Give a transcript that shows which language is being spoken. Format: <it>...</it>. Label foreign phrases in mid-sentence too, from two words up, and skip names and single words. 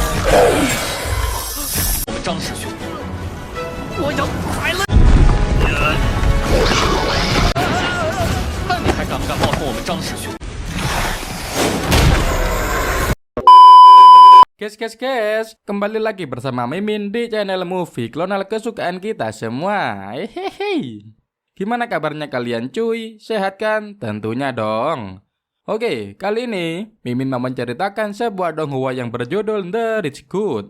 <zh>我们张师兄，我要宰了！看你还敢不敢冒充我们张师兄？</zh> <id>Guys, kembali lagi bersama Mimin di channel Movie Klonal kesukaan kita semua. Hehehe. Gimana kabarnya kalian cuy? Sehat kan? Tentunya dong. Oke, kali ini Mimin mau menceritakan sebuah donghua yang berjudul The Rich Good.</id>